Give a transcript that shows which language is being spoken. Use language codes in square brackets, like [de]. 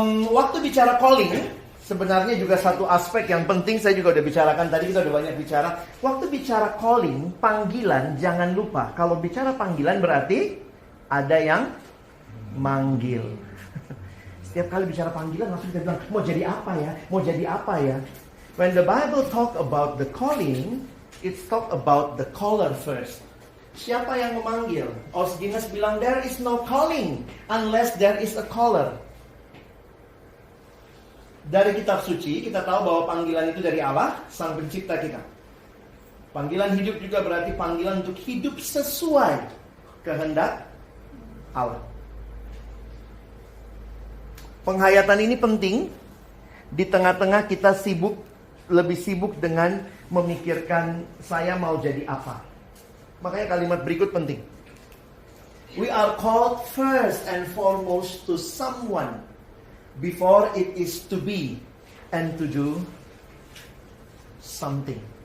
[id] Waktu bicara calling, sebenarnya juga satu aspek yang penting saya juga udah bicarakan tadi, kita udah banyak bicara. Waktu bicara calling, panggilan, jangan lupa. Kalau bicara panggilan berarti ada yang manggil. Setiap kali bicara panggilan langsung kita bilang, mau jadi apa ya? Mau jadi apa ya? [en] When the Bible talk about the calling, it's talk about the caller first. [id] Siapa yang memanggil? Os Guinness bilang, [en] there is no calling unless there is a caller. [id] Dari kitab suci, kita tahu bahwa panggilan itu dari Allah, Sang Pencipta kita. Panggilan hidup juga berarti panggilan untuk hidup sesuai kehendak Allah. Penghayatan ini penting. Di tengah-tengah kita lebih sibuk dengan memikirkan saya mau jadi apa. Makanya kalimat berikut penting. [en] We are called first and foremost to someone before it is to be and to do something.